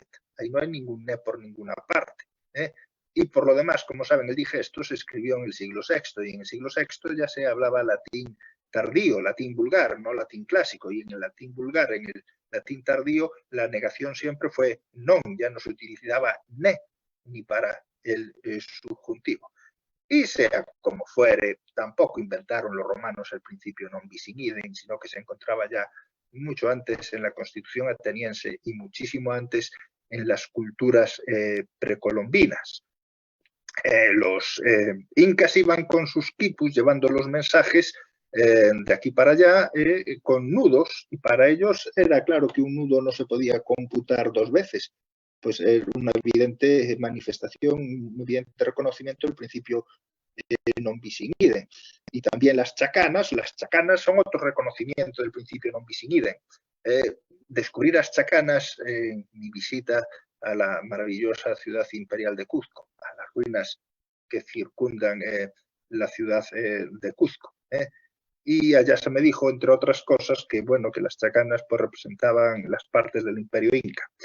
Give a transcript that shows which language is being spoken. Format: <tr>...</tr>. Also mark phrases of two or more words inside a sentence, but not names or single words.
<es>Ahí no hay ningún ne por ninguna parte. Y por lo demás, como saben, el digesto se escribió en el siglo VI, y en el siglo VI ya se hablaba latín tardío, latín vulgar, no latín clásico, y en el latín vulgar, en el latín tardío, la negación siempre fue non, ya no se utilizaba ne, ni para el subjuntivo. Y sea como fuere, tampoco inventaron los romanos el principio</es> <la>non bis in idem,</la> <es>sino que se encontraba ya mucho antes en la Constitución ateniense y muchísimo antes en las culturas precolombinas. Los incas iban con sus quipus llevando los mensajes de aquí para allá con nudos, y para ellos era claro que un nudo no se podía computar dos veces, pues era una evidente manifestación, un evidente reconocimiento del principio</es> <la>non bis in idem.</la> <es>Y también las chacanas son otro reconocimiento del principio</es> <la>non bis in idem.</la> <es>Descubrir las chacanas en mi visita a la maravillosa ciudad imperial de Cuzco, a las ruinas que circundan la ciudad de Cuzco. Y allá se me dijo, entre otras cosas, que bueno, que las chacanas pues representaban las partes del Imperio Inca.</es>